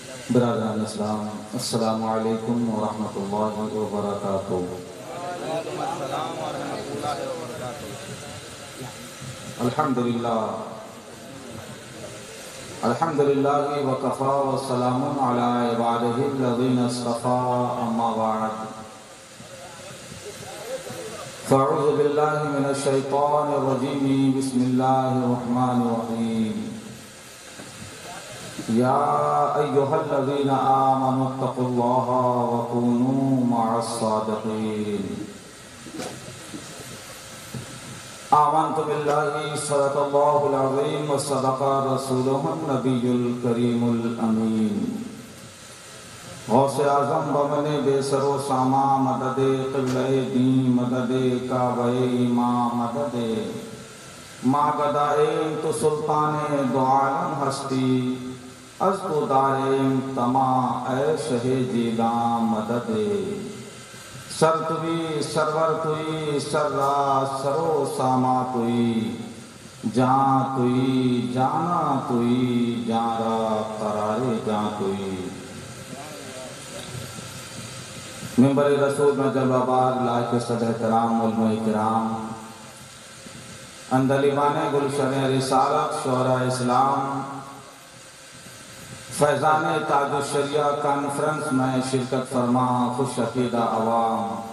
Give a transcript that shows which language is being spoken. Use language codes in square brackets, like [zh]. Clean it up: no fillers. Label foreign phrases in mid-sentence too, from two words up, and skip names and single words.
[ur] برادران اسلام، [ar] السلام علیکم ورحمۃ اللہ وبرکاتہ۔ الحمدللہ وکفا والسلام علی عبادہ الذین اصطفیٰ، اما بعد فاعوذ باللہ من الشیطان الرجیم، بسم اللہ الرحمن الرحیم۔ یا ایہا الذین آمنوا اتقوا اللہ وکونوا مع الصادقین۔ آمنت باللہ صدق اللہ العظیم وصدق رسولہ النبی الکریم الامین۔ [fa] غوث اعظم بمن بے سر و ساما، مدد قبلہ دین، مدد کعبہ ایماں، مدد ماگدائیم تو سلطان دو عالم ہستی، از تو داریم تما اے شہ جیلاں، مدد سر توی سرور توی، سر را سرو ساما توی، جان توی جانا توی، جان را قرار جان توی۔ [ur] ممبر رسول میں جلوہ بار لائق صدر احترام علماء کرام، اندلیبان گلشن رسالت شعراء اسلام، فیضان تاج الشریعہ کانفرنس میں شرکت فرما خوش عقیدہ عوام،